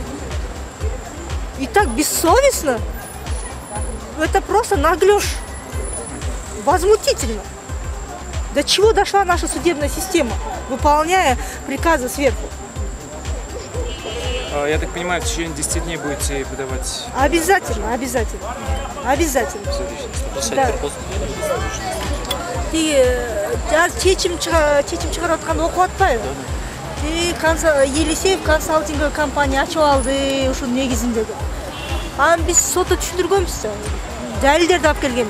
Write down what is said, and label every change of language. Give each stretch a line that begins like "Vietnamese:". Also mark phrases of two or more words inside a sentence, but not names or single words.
Russian: И так бессовестно. Это просто наглёж. Возмутительно. До чего дошла наша судебная система, выполняя приказы сверху? Я так понимаю, в течение 10 дней будете подавать? Обязательно, обязательно. Обязательно. Да.
Kyrgyz: Чечим чыгарып атканды окуп атпайбы. Елисеев
Russian: консалтинговый компания
Kyrgyz: ачып алды ушунун негизинде. Аны биз сотто түшүндүргөнбүз. Далилдерди алып келгенбиз.